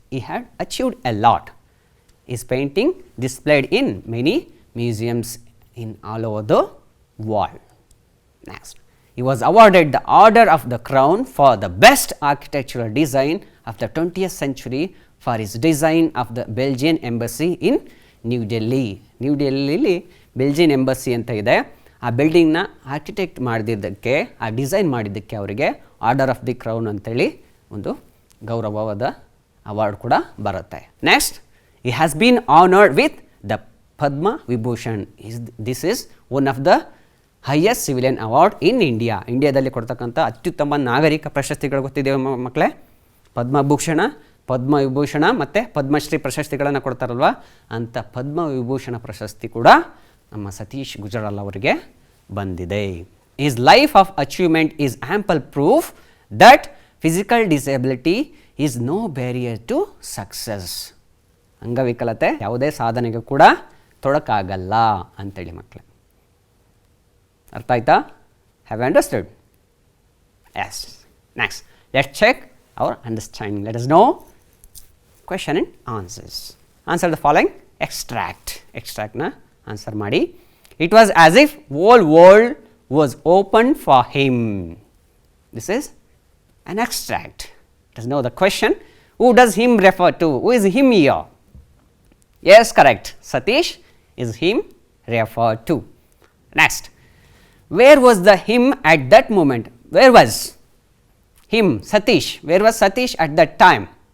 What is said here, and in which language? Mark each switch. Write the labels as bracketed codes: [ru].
[en] He had achieved a lot. His painting displayed in many museums in all over the world. Next, he was awarded the Order of the Crown for the best architectural design of the 20th century for his design of the Belgian embassy in New Delhi. [kn] New ಡೆಲ್ಲಿಲಿ Belgian embassy ಅಂತ ಇದೆ. ಆ ಬಿಲ್ಡಿಂಗ್ನ architect ಮಾಡಿದ್ದಕ್ಕೆ, ಆ design ಮಾಡಿದ್ದಕ್ಕೆ ಅವರಿಗೆ order of the crown ಅಂತೇಳಿ ಒಂದು ಗೌರವವಾದ award ಕೂಡ ಬರುತ್ತೆ. [en] Next, he has been honored with the Padma Vibhushan. This is one of the highest civilian award in India. [kn] ಇಂಡಿಯಾದಲ್ಲಿ ಕೊಡ್ತಕ್ಕಂಥ ಅತ್ಯುತ್ತಮ ನಾಗರಿಕ ಪ್ರಶಸ್ತಿಗಳು ಗೊತ್ತಿದ್ದೇವೆ ಮಕ್ಕಳೇ. ಪದ್ಮಭೂಷಣ, ಪದ್ಮವಿಭೂಷಣ ಮತ್ತು ಪದ್ಮಶ್ರೀ ಪ್ರಶಸ್ತಿಗಳನ್ನು ಕೊಡ್ತಾರಲ್ವ, ಅಂಥ ಪದ್ಮವಿಭೂಷಣ ಪ್ರಶಸ್ತಿ ಕೂಡ ನಮ್ಮ ಸತೀಶ್ ಗುಜ್ರಾಲ್ ಅವರಿಗೆ ಬಂದಿದೆ. [en] His life of achievement is ample proof that physical disability is no barrier to success. [kn] ಅಂಗವಿಕಲತೆ ಯಾವುದೇ ಸಾಧನೆಗೂ ಕೂಡ ತೊಡಕಾಗಲ್ಲ ಅಂತೇಳಿ ಮಕ್ಕಳೇ. ಅರ್ಥ ಆಯ್ತಾ? [en] Have you understood? [kn] S. [en] Next, let's check our understanding. Let us know question and answers. Answer the following. [kn] ಎಕ್ಸ್ಟ್ರಾಕ್ಟ್ನ answer ಮಾಡಿ. [en] It was as if whole world was open for him. This is an extract. Let us know the question. Who does him refer to? Who is him here? Yes, correct. Satish is him referred to. Next, where was the him at that moment? Where was him, Satish? Where was Satish at that time?